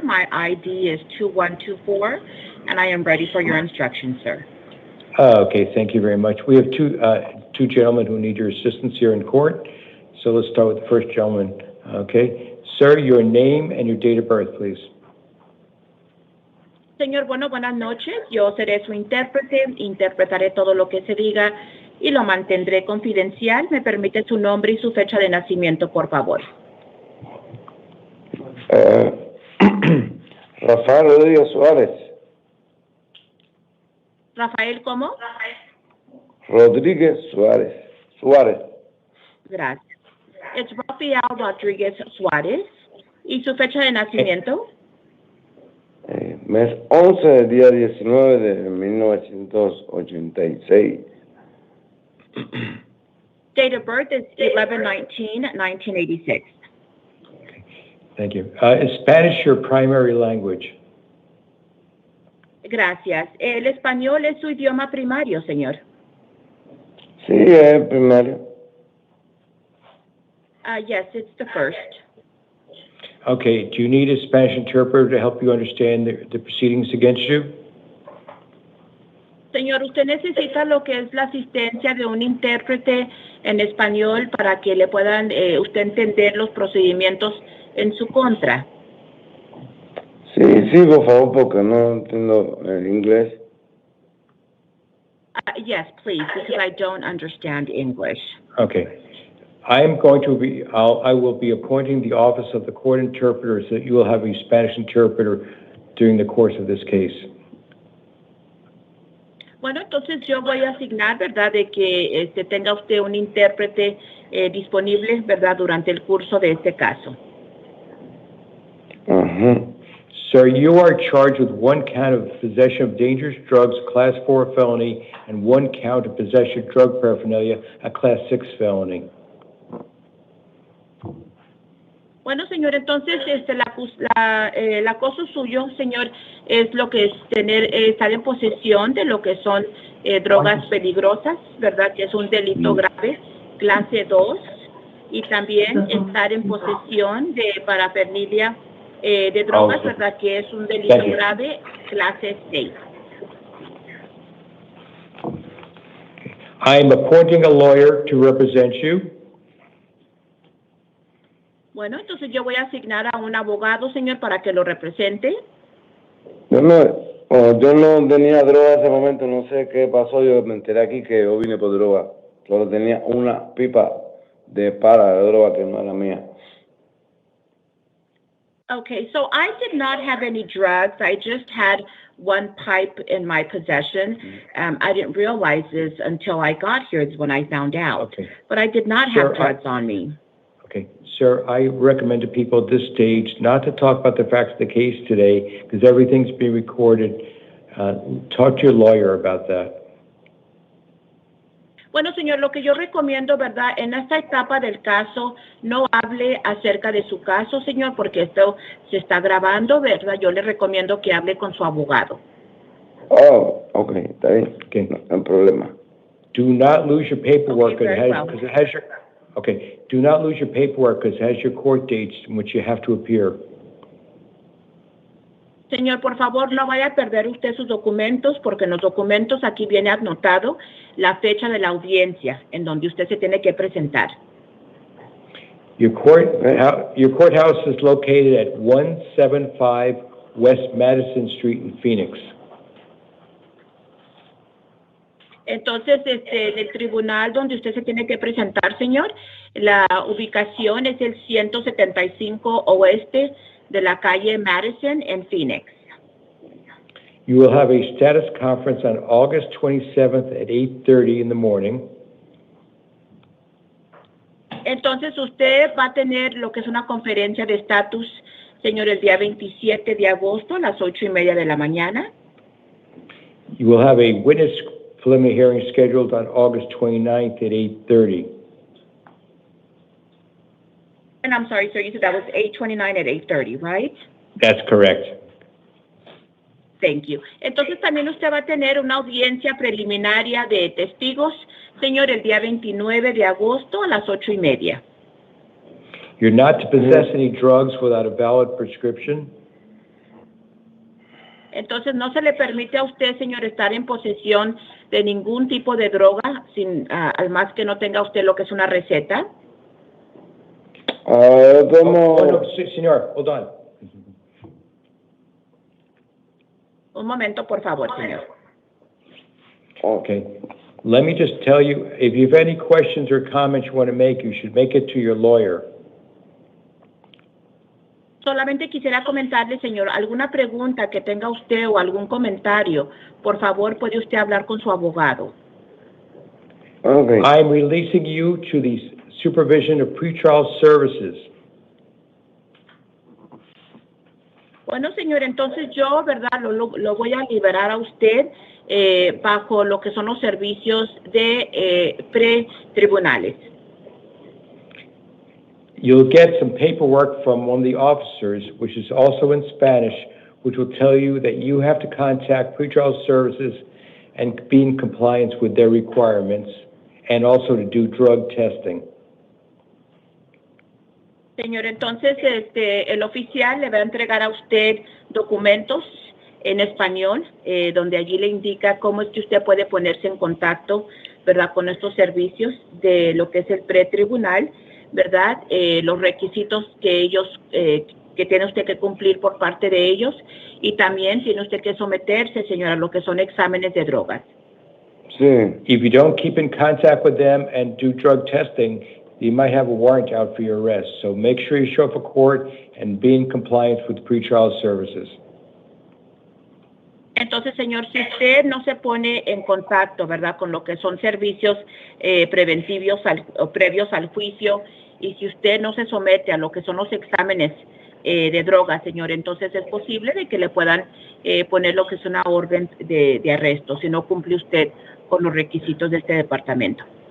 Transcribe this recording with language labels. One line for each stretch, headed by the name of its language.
English: My ID is 2124, and I am ready for your instructions, sir. Okay, thank you very much. We have two gentlemen who need your assistance here in court. So let's start with the first gentleman. Okay. Sir, your name and your date of birth, please.
Spanish: Señor, bueno, buenas noches. Yo seré su intérprete, interpretaré todo lo que se diga y lo mantendré confidencial. ¿Me permite su nombre y su fecha de nacimiento, por favor? Rafael Rodríguez Suárez. Rafael, ¿cómo? Rodríguez Suárez. Gracias. Es Rafael Rodríguez Suárez. ¿Y su fecha de nacimiento? Mes 11 del día 19 de 1986.
English: Date of birth is 11/19/1986. Thank you. Is Spanish your primary language?
Spanish: Gracias. ¿El español es su idioma primario, señor? Sí, es primario.
English: Yes, it's the first. Okay. Do you need a Spanish interpreter to help you understand the proceedings against you?
Spanish: Señor, ¿usted necesita lo que es la asistencia de un intérprete en español para que le puedan usted entender los procedimientos en su contra? Sí, por favor, porque no entiendo el inglés.
English: Yes, please, because I don't understand English. Okay. I will be appointing the office of the court interpreter so that you will have a Spanish interpreter during the course of this case.
Spanish: Bueno, entonces yo voy a asignar, ¿verdad?, de que tenga usted un intérprete disponible, ¿verdad?, durante el curso de este caso.
English: Sir, you are charged with one count of possession of dangerous drugs, Class 4 felony, and one count of possession of drug paraphernalia, a Class 6 felony.
Spanish: Bueno, señor, entonces el acoso suyo, señor, es lo que es estar en posesión de lo que son drogas peligrosas, ¿verdad? Que es un delito grave, clase 2, y también estar en posesión de parafernalia de drogas, ¿verdad? Que es un delito grave, clase 6.
English: I am appointing a lawyer to represent you.
Spanish: Bueno, entonces yo voy a asignar a un abogado, señor, para que lo represente. Yo no tenía droga en ese momento, no sé qué pasó, yo me enteré aquí que yo vine por droga. Solo tenía una pipa de droga que no era mía.
English: Okay, so I did not have any drugs. I just had one pipe in my possession. I didn't realize this until I got here is when I found out. Okay. But I did not have drugs on me. Okay. Sir, I recommend to people at this stage not to talk about the facts of the case today because everything's being recorded. Talk to your lawyer about that.
Spanish: Bueno, señor, lo que yo recomiendo, ¿verdad? En esta etapa del caso, no hable acerca de su caso, señor, porque esto se está grabando, ¿verdad? Yo le recomiendo que hable con su abogado. Oh, okay, está bien.
English: Okay.
Spanish: No hay problema.
English: Do not lose your paperwork Okay, very well. because it has your... Okay. Do not lose your paperwork because it has your court dates in which you have to appear.
Spanish: Señor, por favor, no vaya a perder usted sus documentos porque en los documentos aquí viene anotado la fecha de la audiencia en donde usted se tiene que presentar.
English: Your courthouse is located at 175 West Madison Street in Phoenix.
Spanish: Entonces, el tribunal donde usted se tiene que presentar, señor, la ubicación es el 175 oeste de la calle Madison en Phoenix.
English: You will have a status conference on August 27th at 8:30 in the morning.
Spanish: Entonces, usted va a tener lo que es una conferencia de estatus, señor, el día 27 de agosto a las 8:30 de la mañana.
English: You will have a witness preliminary hearing scheduled on August 29th at 8:30. And I'm sorry, sir, you said that was 8:29 at 8:30, right? That's correct. Thank you.
Spanish: Entonces también usted va a tener una audiencia preliminaria de testigos, señor, el día 29 de agosto a las 8:30.
English: You're not to possess any drugs without a valid prescription.
Spanish: Entonces no se le permite a usted, señor, estar en posesión de ningún tipo de droga, al más que no tenga usted lo que es una receta.
English: No, señor, hold on.
Spanish: Un momento, por favor, señor.
English: Okay. Let me just tell you, if you have any questions or comments you want to make, you should make it to your lawyer.
Spanish: Solamente quisiera comentarle, señor, alguna pregunta que tenga usted o algún comentario, por favor, puede usted hablar con su abogado.
English: Okay. I'm releasing you to the supervision of pretrial services.
Spanish: Bueno, señor, entonces yo, ¿verdad? Lo voy a liberar a usted bajo lo que son los servicios de pre-tribunales.
English: You'll get some paperwork from one of the officers, which is also in Spanish, which will tell you that you have to contact pretrial services and be in compliance with their requirements, and also to do drug testing.
Spanish: Señor, entonces el oficial le va a entregar a usted documentos en español, donde allí le indica cómo es que usted puede ponerse en contacto, ¿verdad?, con estos servicios de lo que es el pretribunal, ¿verdad? Los requisitos que ellos, que tiene usted que cumplir por parte de ellos, y también tiene usted que someterse, señora, a lo que son exámenes de drogas. Sí.
English: If you don't keep in contact with them and do drug testing, you might have a warrant out for your arrest. So make sure you show up for court and be in compliance with pretrial services.
Spanish: Entonces, señor, si usted no se pone en contacto, ¿verdad?, con lo que son servicios preventivos o previos al juicio, y si usted no se somete a lo que son los exámenes de drogas, señor, entonces es posible de que le puedan poner lo que es una orden de arresto si no cumple usted con los requisitos de este departamento.